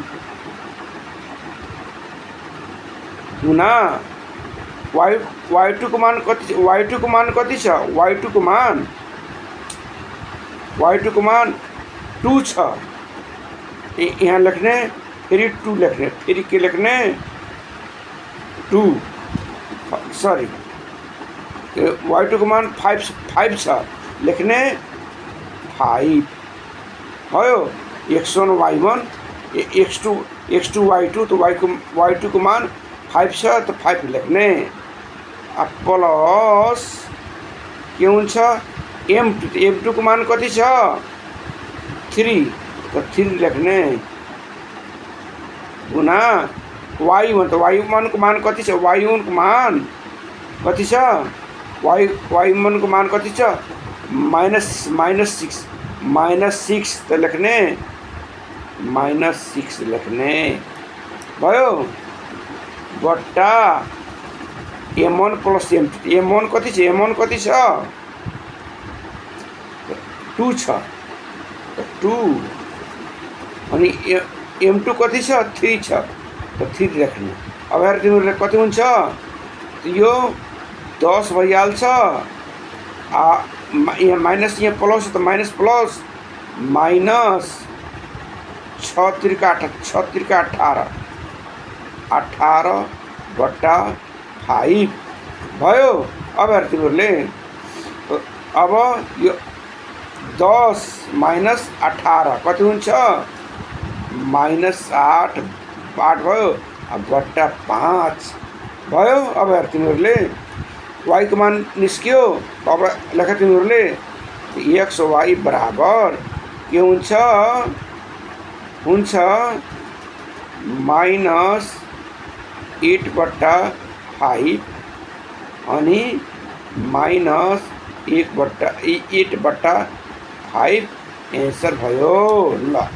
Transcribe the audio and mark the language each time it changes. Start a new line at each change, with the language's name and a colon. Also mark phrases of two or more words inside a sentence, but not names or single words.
Nepali: गुना y2 को मान कति छ, y2 को मान y2 को मान 2 छ, यहाँ लेख्ने फेरि 2 लेख्ने, फेरि के लेख्ने 2 सॉरी y2 को मान 5 छ लेख्ने 5 भयो x1 y1 x2 y2 तो y2 को मान 5 छ तो 5 लेख्ने प्लस के हुन्छ m2 को मान कति छ 3 तो 3 लेख्ने गुना y1 तो y1 को मान कति छ y1 को मान कति छ y1 को मान कति छ -6 तो लेख्ने -6 लेख्ने भयो बट्टा m1 प्लस m2 m1 कति छ m1 कति छ 2 छ 2 अनि m2 कति छ 3 छ तो 3 लेख्ने अब हेर तिमीहरुले कति हुन्छ यो 10 भइहाल्छ माइनस यहाँ प्लस तो माइनस प्लस माइनस 6 त्रिका 18 बट्टा 5 भयो अब हेर तिमीहरुले अब यो 10 माइनस 18 कति हुन्छ -8 भयो अब बट्टा 5 भयो अब हेर तिमीहरुले y को मान निस्क्यो अब लेख तिमीहरुले x y बराबर के हुन्छ -8 बट्टा 5 अनि -8 बट्टा 5 एन्सर भयो ल